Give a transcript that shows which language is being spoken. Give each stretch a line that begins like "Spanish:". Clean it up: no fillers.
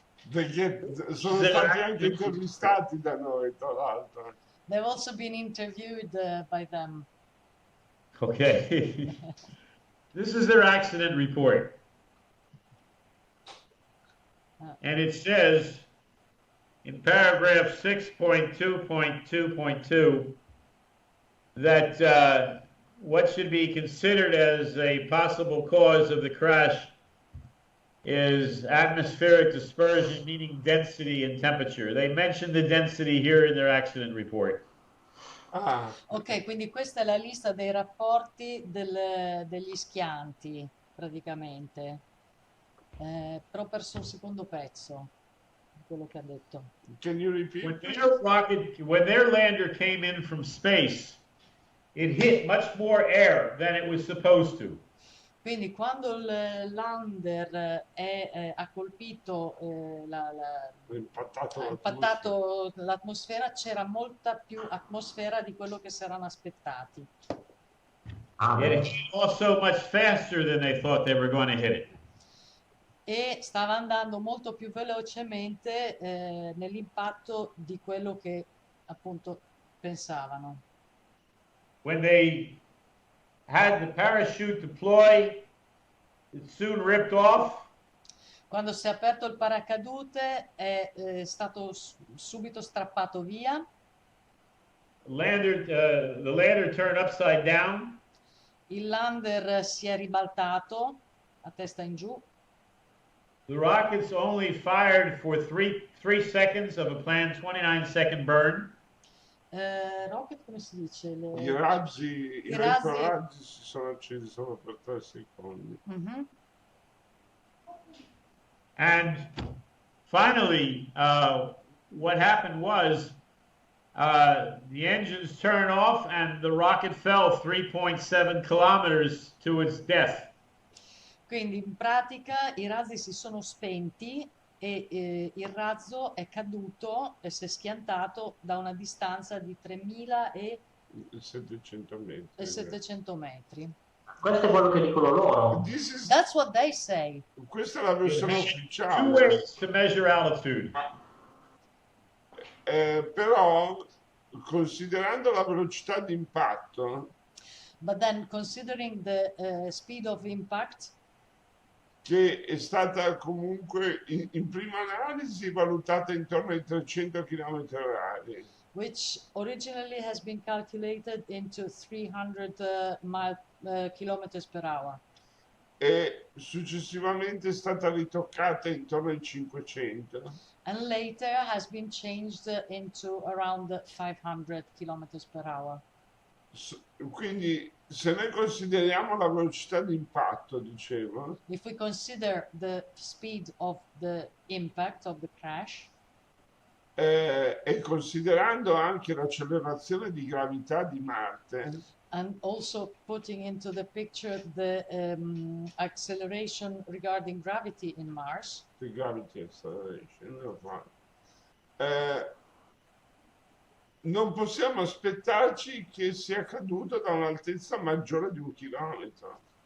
Italian: Perché sono stati anche intervistati da noi, tra l'altro.
English: They've also been interviewed by them. Okay. This is their accident report. And it says in paragraph 6.2.2.2 that what should be considered as a possible cause of the crash is atmospheric dispersion, meaning density and temperature. They mention the density here in their accident report.
Italian: Ok, quindi questa è la lista dei rapporti degli schianti, praticamente. Però ho perso il secondo pezzo di quello che ha detto.
English: Can you repeat? When their lander came in from space, it hit much more air than it was supposed to.
Italian: Quindi quando il lander ha colpito, ha impattato l'atmosfera, c'era molta più atmosfera di quello che si erano aspettati.
English: It hit also much faster than they thought they were going to hit it.
Italian: E stava andando molto più velocemente nell'impatto di quello che appunto pensavano.
English: When they had the parachute deploy, it soon ripped off.
Italian: Quando si è aperto il paracadute è stato subito strappato via.
English: The lander turned upside down.
Italian: Il lander si è ribaltato a testa in giù.
English: The rockets only fired for 3 seconds of a planned 29-second burn.
Italian: Rocket, come si dice? I razzi si sono accesi solo per 3 secondi.
English: And finally, what happened was the engines turned off and the rocket fell 3.7 kilometers to its death.
Italian: Quindi in pratica i razzi si sono spenti e il razzo è caduto e si è schiantato da una distanza di 3.7 700 metri. e 700 metri. Questo è quello che dicono loro.
English: That's what they say.
Italian: Questa è la versione
English: Two
Italian: ufficiale.
English: ways to measure altitude.
Italian: Però, considerando la velocità di impatto,
English: But then considering the speed of impact,
Italian: che è stata comunque in prima analisi valutata intorno ai 300 km/h,
English: which originally has been calculated into 300 kilometers per hour,
Italian: e successivamente è stata ritoccata intorno ai 500.
English: and later has been changed into around 500 kilometers per hour.
Italian: Quindi se noi consideriamo la velocità di impatto, dicevo,
English: If we consider the speed of the impact of the crash,
Italian: e considerando anche l'accelerazione di gravità di Marte,
English: and also putting into the picture the acceleration regarding gravity in Mars, the gravity acceleration,
Italian: non possiamo aspettarci che sia accaduto da un'altezza maggiore di 1 chilometro.